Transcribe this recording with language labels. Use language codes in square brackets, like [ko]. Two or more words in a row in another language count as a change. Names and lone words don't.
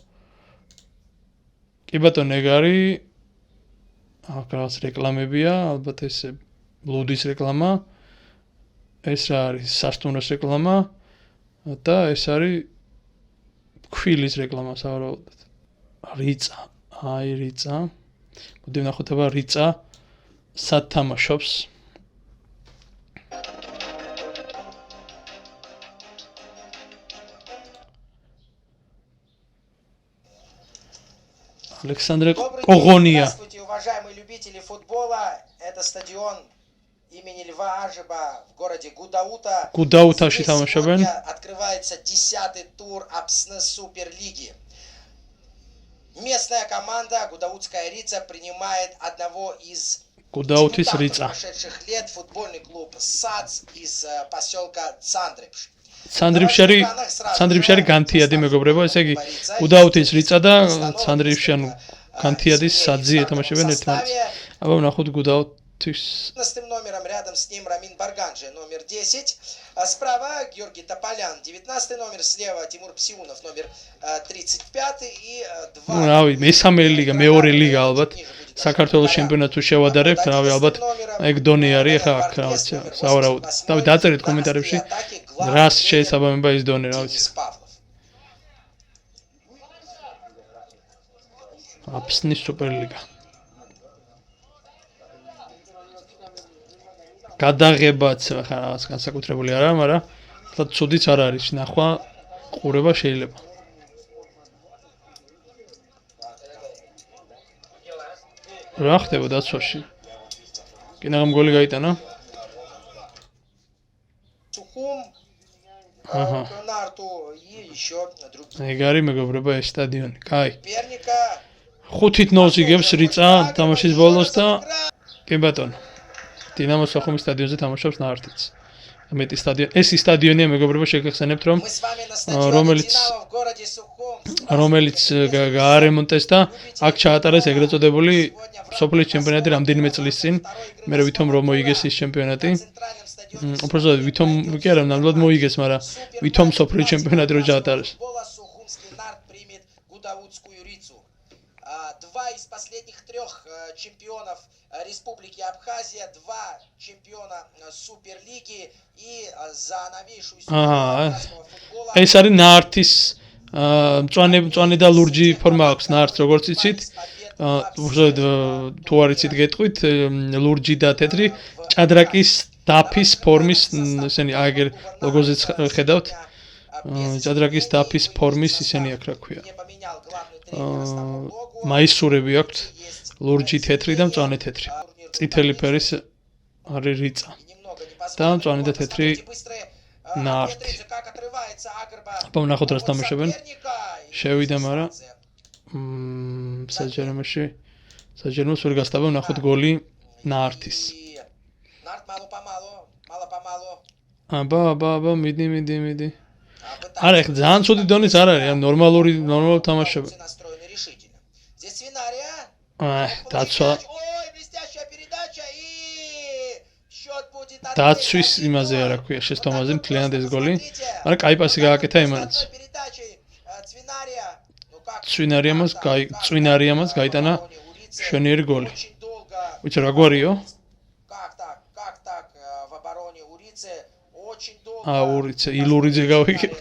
[ka] კი ბატონო, ეგ არის აქ რაღაც რეკლამებია, ალბათ ეს ბლუდის რეკლამა. ეს არის სასტუმროს რეკლამა და ეს არის ქვილის რეკლამა სავარაუდოდ. რიწა, აი რიწა. მოდი ვნახოთ აბა რიწა სად თამაშობს. [ru] Александр Когония. Здравствуйте, уважаемые любители футбола. Это стадион имени Льва Ажиба в городе Гудаута. [ka] Гудаутაში [ru] Здесь [ka] თამაშობენ. [ru] сегодня открывается 10-й тур Апсны Суперлиги. Местная команда Гудаутская Рица принимает одного из [ka] Гудаутис [ru] дебютантов Рица. прошедших лет, футбольный клуб САЦ из поселка Цандрипш. [ka] სანდრიფში არის განთიადი მეგობრებო, ესე იგი გუდაუთის რიწა და სანდრიფში ანუ განთიადის საძი ეთამაშებენ ერთმანეთს. აბა ვნახოთ გუდაუთის [ru] 11 номером рядом с ним Рамин Барганджи, номер 10. Справа Георгий Тополян, 19 номер, слева Тимур Псиунов, номер 35 и 2. [ka] რავი, მესამე ლიგა, მეორე ლიგა ალბათ. საქართველოს ჩემპიონატს შევადარებთ, რავი, ალბათ ეგ დონე არის ახლა აქ რა ვიცი, სავარაუდოდ. დავით დაწერეთ კომენტარებში რას შეესაბამება ის დონე, რა ვიცი. აფსნის სუპერლიგა. გადაღებაც ახლა რაღაც განსაკუთრებული არა, მაგრამ თუმცა ცუდიც არ არის, ნახვა ყურება შეიძლება. რა ხდება დაცვაში? კინაღამ გოლი გაიტანა? [ru] Сухум, Ага. Нарту и еще другие. [ka] ეგ არის მეგობრებო ეს სტადიონი. კაი. [ru] Соперника. [ka] 5-0 იგებს რიწა თამაშის ბოლოს და კი ბატონო. დინამო სოხუმის სტადიონზე თამაშობს ნართიც. მეტი სტადიონი. ეს ის სტადიონია მეგობრებო, შეგეხსენებთ რომ [ru] Мы с вами на стадионе Ромелиц. Динамо в городе Сухум. [ka] რომელიც გაარემონტეს და აქ ჩაატარეს ეგრეთ წოდებული სოფლის ჩემპიონატი რამდენიმე წლის წინ. მე ვითომ რომ მოიგეს ის ჩემპიონატი. [ru] Центральном стадионе [ka] უბრალოდ ვითომ კი არა, ნამდვილად მოიგეს, მაგრამ ვითომ სოფლის ჩემპიონატი რო ჩაატარეს. [ru] футбола Сухумский Нарт примет Гудаутскую Рицу. Два из последних трех чемпионов Республики Абхазия, два чемпиона Суперлиги и за новейшую историю абхазского футбола. [ka] ეს არის ნართის მწვანე და ლურჯი ფორმა აქვს ნართს, როგორც იცით. უბრალოდ თუ არ იცით გეტყვით, ლურჯი და თეთრი ჭადრაკის დაფის ფორმის, ესენი აგერ ლოგოზეც ხედავთ. ჭადრაკის დაფის ფორმის ისენი აქ რა ქვია. მაისურები აქვთ ლურჯი თეთრი და მწვანე თეთრი. წითელი ფერის არის რიწა. და მწვანე და თეთრი ნარტი. აბა ვნახოთ რას თამაშობენ. შევიდა, მაგრამ საჯერიმოში ვერ გასტაბა, ვნახოთ გოლი ნარტის. [ru] Нарт мало-помалу. [ka] აბა, მიდი. არა, ეხლა ძალიან ცუდი донის არ არის, ნორმალური თამაშები. [ru] Настроены решительно. Здесь свинария. [ka] დაცვა [ru] Ой, блестящая передача и счет будет [ka] დაცვის იმაზე არა ქვია შეცდომაზე მთლიანად ეს გოლი. მაგრამ კაი პასი გააკეთა იმანაც. წვინარიამაც გაიტანა შვენიერი გოლი. ვიცი რა გვარიო? Урице, Илуридзе გავიგებთ.